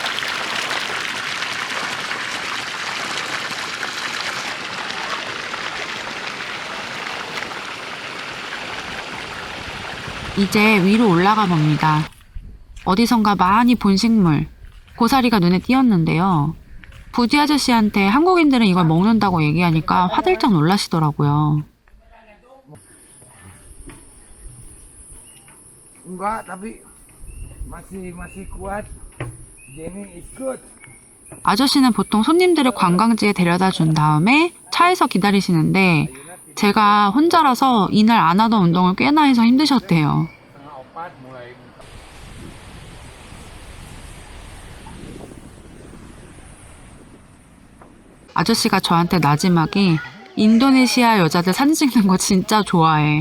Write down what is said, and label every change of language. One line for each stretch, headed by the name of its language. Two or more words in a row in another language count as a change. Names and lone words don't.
Korean: 이제 위로 올라가 봅니다. 어디선가 많이 본 식물, 고사리가 눈에 띄었는데요. 부디 아저씨한테 한국인들은 이걸 먹는다고 얘기하니까 화들짝 놀라시더라고요.
Indonesian: Enggak, tapi masih kuat.
English: Jenny is good.
Korean: 아저씨는 보통 손님들을 관광지에 데려다 준 다음에 차에서 기다리시는데 제가 혼자라서 이날 안 하던 운동을 꽤나 해서 힘드셨대요. 아저씨가 저한테 나지막이 인도네시아 여자들 사진 찍는 거 진짜 좋아해.